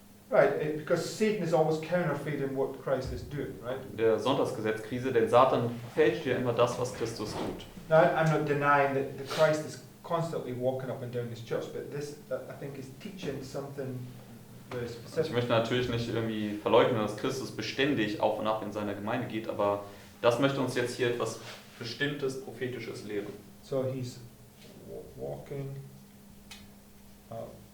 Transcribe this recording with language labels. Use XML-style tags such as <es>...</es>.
<en>Right, because Satan is always counterfeiting what Christ is doing, right?</en> <de>Der Sonntagsgesetzkrise, denn Satan fälscht ja immer das, was Christus tut.</de> <en>Now, I'm not denying that Christ is constantly walking up and down his church, but this, I think, is teaching something very</en> <de>Also ich</de> <en>specific.</en> <de>möchte natürlich nicht irgendwie verleugnen, dass Christus beständig auf und ab in seiner Gemeinde geht, aber das möchte uns jetzt hier etwas Bestimmtes, Prophetisches lehren.</de> <en>So he's walking up.</en>